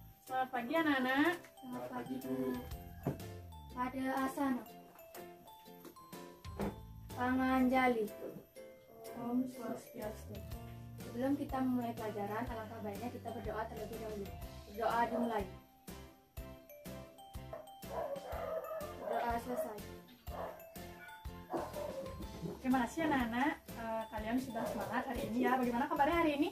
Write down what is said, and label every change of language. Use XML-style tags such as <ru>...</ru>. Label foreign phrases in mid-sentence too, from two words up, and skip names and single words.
<id>Selamat pagi anak-anak. Selamat pagi Bu. Pada asana Panganjali. Om Swastiastu. Sebelum kita memulai pelajaran, alangkah baiknya kita berdoa terlebih dahulu. Berdoa dimulai. Berdoa selesai. Terima kasih anak-anak. Kalian sudah semangat hari ini ya. Bagaimana kabarnya hari ini?</id>